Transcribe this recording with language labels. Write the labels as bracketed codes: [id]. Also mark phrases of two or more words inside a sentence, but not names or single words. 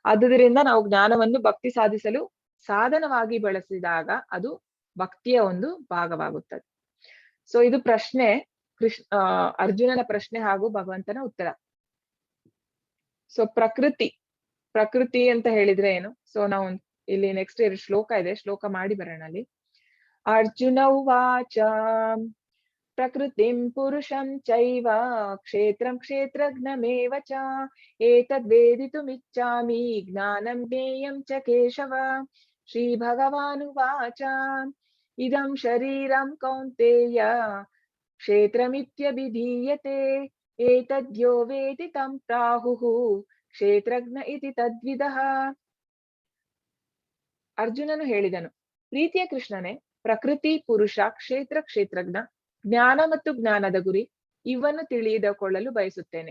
[kn] ಆದುದರಿಂದ ನಾವು ಜ್ಞಾನವನ್ನು ಭಕ್ತಿ ಸಾಧಿಸಲು ಸಾಧನವಾಗಿ ಬಳಸಿದಾಗ ಅದು ಭಕ್ತಿಯ ಒಂದು ಭಾಗವಾಗುತ್ತದೆ. ಸೊ ಇದು ಪ್ರಶ್ನೆ, ಅರ್ಜುನನ ಪ್ರಶ್ನೆ ಹಾಗೂ ಭಗವಂತನ ಉತ್ತರ. ಸೊ ಪ್ರಕೃತಿ ಅಂತ ಹೇಳಿದ್ರೆ ಏನು? ಸೊ ನಾವು ಇಲ್ಲಿ ನೆಕ್ಸ್ಟ್ ಶ್ಲೋಕ ಇದೆ, ಶ್ಲೋಕ ಮಾಡಿ ಬರೋಣ ಅಲ್ಲಿ. [sa] ಅರ್ಜುನ ಉವಾಚ ಪ್ರಕೃತಿಂ ಪುರುಷಂ ಚೈವ ಕ್ಷೇತ್ರಂ ಕ್ಷೇತ್ರಜ್ಞಮೇವ ಚ ಏತದ್ವೇದಿತುಮಿಚ್ಛಾಮಿ ಜ್ಞಾನಂ ಜ್ಞೇಯಂ ಚ ಕೇಶವ. ಶ್ರೀ ಭಗವಾನುವಾಚ ಇದಂ ಶರೀರಂ ಕೌಂತೆಯ ಕ್ಷೇತ್ರಮಿತ್ಯಭಿಧೀಯತೆ ಏತದ್ಯೋ ವೇದಿ ತಂ ಪ್ರಾಹುಃ ಕ್ಷೇತ್ರಜ್ಞ ಇತಿ ತದ್ವಿದಃ. [kn] ಅರ್ಜುನನು ಹೇಳಿದನು, ಪ್ರೀತಿಯ ಕೃಷ್ಣನೇ, ಪ್ರಕೃತಿ, ಪುರುಷ, ಕ್ಷೇತ್ರ, ಕ್ಷೇತ್ರಜ್ಞ, ಜ್ಞಾನ ಮತ್ತು ಜ್ಞಾನದ ಗುರಿ ಇವನ್ನು ತಿಳಿದುಕೊಳ್ಳಲು ಬಯಸುತ್ತೇನೆ.